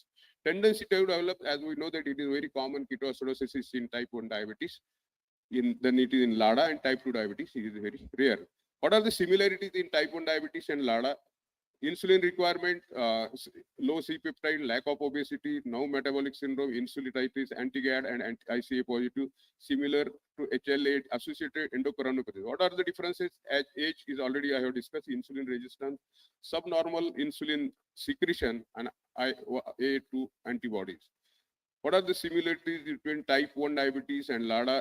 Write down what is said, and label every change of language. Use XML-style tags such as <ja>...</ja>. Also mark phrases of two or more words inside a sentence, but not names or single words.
<en>Tendency to develop, as we know that it is very common, ketoacidosis is in type 1 diabetes. Then it is in LADA, and type 2 diabetes is very rare. What are the similarities in type 1 diabetes and LADA? Insulin requirement, low C-peptide, lack of obesity, no metabolic syndrome, insulitis, anti-GAD and ICA positive, similar to HLA associated endocrinology. What are the differences? As age is already I have discussed, insulin resistance, subnormal insulin secretion, and A2 antibodies. What are the similarities between type 1 diabetes and LADA?</en>